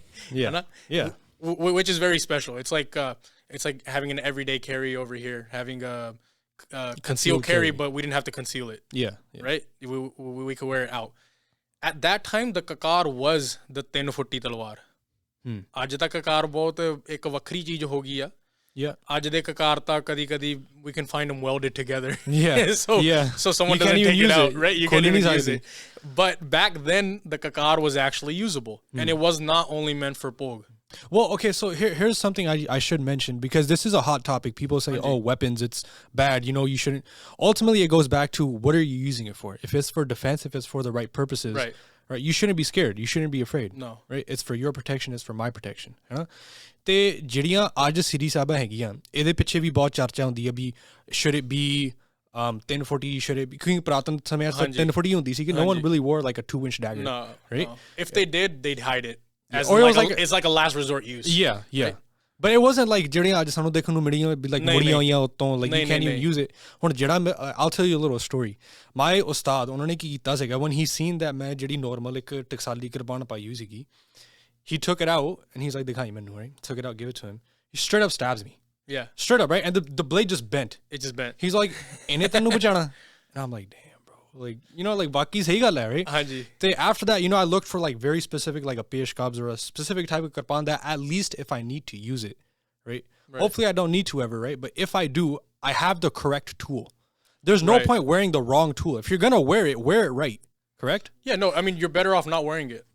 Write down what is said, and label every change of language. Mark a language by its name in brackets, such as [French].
[English] Yeah. Which is very special. It's like having an everyday carry over here, having a concealed carry, but we didn't have to conceal it. Yeah. Right? We could wear it out. At that time, the kakar was the 3 [Punjabi] ਫੁੱਟੀ ਤਲਵਾਰ. ਅੱਜ ਤਾਂ kakar ਬਹੁਤ ਇੱਕ ਵੱਖਰੀ ਚੀਜ਼ ਹੋ ਗਈ ਆ. [English] Yeah. [Punjabi] ਅੱਜ ਦੇ kakar ਤਾਂ ਕਦੀ [English] we can find them welded together. Yeah. So someone doesn't take it out, right? You can't even use it. But back then, the kakar was actually usable, and it was not only meant for pog. Well, okay, so here's something I should mention, because this is a hot topic. People say, oh, weapons, it's bad. You shouldn't. Ultimately, it goes back to what are you using it for? If it's for defense, if it's for the right purposes, right, you shouldn't be scared. You shouldn't be afraid. No. Right? It's for your protection. It's for my protection. [Punjabi] ਤੇ ਜਿਹੜੀਆਂ ਅੱਜ ਸ੍ਰੀ ਸਾਹਿਬਾਂ ਹੈਗੀਆਂ, ਇਹਦੇ ਪਿੱਛੇ ਵੀ ਬਹੁਤ ਚਰਚਾ ਹੁੰਦੀ ਹੈ ਵੀ [English] should it be [Punjabi] 10 ਫੁੱਟੀ, should it be, ਕਿਉਂਕਿ ਪ੍ਰਾਤਨ ਸਮੇਂ ਤੱਕ 10 ਫੁੱਟੀ ਹੁੰਦੀ ਸੀ ਕਿ [English] no one really wore like a 2-inch dagger. No. Right? No. If they did, they'd hide it. As it's like a last resort use. Yeah. Right? But it wasn't like [Punjabi] ਜਿਹੜੀਆਂ ਅੱਜ ਸਾਨੂੰ ਦੇਖਣ ਨੂੰ ਮਿਲੀਆਂ [English] like [Punjabi] ਮੁੜੀਆਂ ਹੋਈਆਂ ਉੱਤੋਂ, [English] like you can't even use it. [Punjabi] ਹੁਣ ਜਿਹੜਾ [English] I'll tell you a little story. [Punjabi] My ਉਸਤਾਦ, ਉਹਨਾਂ ਨੇ ਕੀ ਕੀਤਾ ਸੀਗਾ, [English] when he seen that [Punjabi] ਮੈਂ ਜਿਹੜੀ normal ਇੱਕ ਟਕਸਾਲੀ ਕਿਰਪਾਨ ਪਾਈ ਹੋਈ ਸੀਗੀ, [English] he took it out and he's like, [Punjabi] ਦਿਖਾਈ ਮੈਨੂੰ, right? [English] Took it out, give it to him. He straight up stabs me. Yeah. Straight up, right? And the blade just bent. It just bent. He's like, [Punjabi] ਇਹਨੇ ਤੈਨੂੰ ਬਚਾਣਾ. [English] And I'm like, damn. Like, like [Punjabi] ਬਾਕੀ ਸਹੀ ਗੱਲ ਹੈ, [English] right? [Punjabi] ਹਾਂਜੀ. [English] ਤੇ after that, I looked for like very specific, like a pesh kabz or a specific type of kirpan that at least if I need to use it, right? Hopefully I don't need to ever, right? But if I do, I have the correct tool. There's no point wearing the wrong tool. If you're going to wear it right, correct? Yeah, no, I mean, you're better off not wearing it.